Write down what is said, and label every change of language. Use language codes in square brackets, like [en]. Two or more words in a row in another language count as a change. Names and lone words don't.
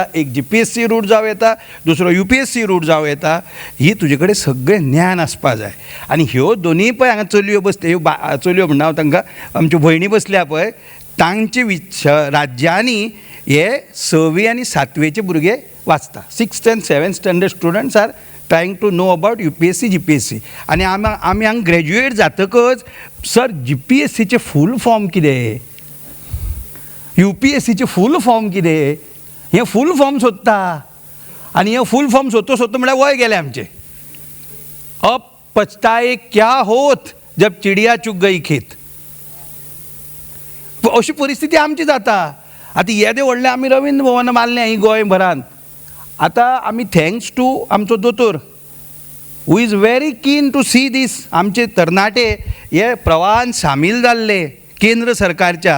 [kok] एक GPSC रूट जावं येता, दुसरो UPSC रूट जावं येता. ही तुजे कडेन सगळें ज्ञान आसपा जाय. आनी ह्यो दोनूय पळय हांगा चलयो बसले, ह्यो चलयो म्हणना हांव तांकां, आमच्यो भयणी बसल्या पळय, तांचे राज्यांनी हे 6वी आनी 7वेचे भुरगे वाचता. [en] 6th and 7th standard students are trying to know about UPSC GPSC. [kok] आनी आमी हांगा ग्रॅज्युएट जातकच सर GPSCचे [en] full form [kok] कितें, UPSCचे [en] full form [kok] कितें, हे [en] full form [kok] सोदता. आनी हे [en] full form [kok] सोदता म्हळ्यार वय गेलें आमचें. [hi] अब पछताए क्या होत जब चिडिया चुग गई खेत. [kok] अशी परिस्थिती आमची जाता. आतां येदे व्हडलें आमी रवींद्र भवन मारलें ही गोंयभरांत. आतां आमी [en] thanks to [kok] आमचो दोतोर [en] who is very keen to see this. [kok] आमचे तरणाटे हे प्रवाहान सामील जाल्ले केंद्र सरकारच्या.